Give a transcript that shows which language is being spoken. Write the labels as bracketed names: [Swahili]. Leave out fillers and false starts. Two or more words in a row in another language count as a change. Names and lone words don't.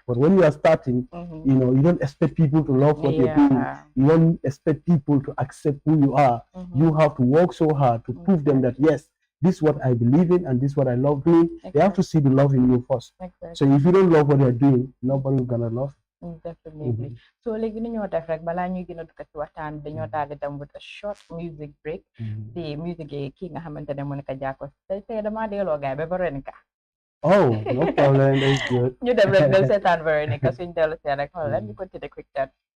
[English] But when you are starting, you don't expect people to love what you're doing. You don't expect people to accept who you are. You have to work so hard to prove them that yes, this is what I believe in and this is what I love doing. They have to see the love in you first. So if you don't love what you're doing, nobody's gonna love. [Wolof] Definitely. So léegi ni ñoo def rek balaa ñuy gën a dugg ci waxtaan dañoo daal di dem [English] with a short music break. The music [Wolof] yi kii nga xamante ne mu nekk Jaakos tey damaa delloo gaay ba Veronica. [English] Oh, no problem. That's good. [Wolof] ñu dem rek del seetaan Veronica suñ dellu see rek xool leen ñu [English] continue quick chat.